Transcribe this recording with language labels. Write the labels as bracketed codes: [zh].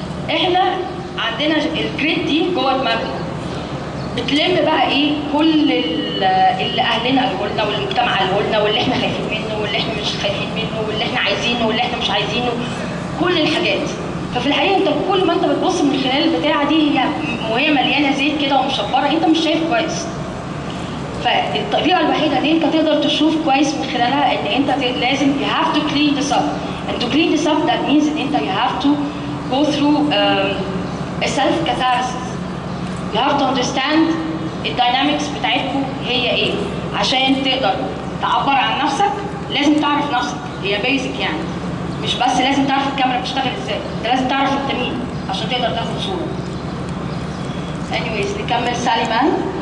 [ar] احنا عندنا الجريد دي جوه دماغنا بتلم بقى ايه كل اللي اهلنا قالوا لنا، والمجتمع قالوا لنا، واللي احنا خايفين منه، واللي احنا مش خايفين منه، واللي احنا عايزينه، واللي احنا مش عايزينه، كل الحاجات. ففي الحقيقه انت كل ما انت بتبص من خلال البتاعه دي وهي مليانه زيت كده ومشبره، انت مش شايف كويس. فالطريقه الوحيده ان انت تقدر تشوف كويس من خلالها ان انت لازم [en] you have to clean this up. and to clean this up that means [ar] ان انت [en] you have to go through a self catharsis. you have to understand [ar] الداينامكس بتاعتكم هي ايه. عشان تقدر تعبر عن نفسك لازم تعرف نفسك، هي بيزك يعني. مش بس لازم تعرف الكاميرا بتشتغل ازاي، انت لازم تعرف انت مين عشان تقدر تاخد صوره. anyways نكمل سالي مان.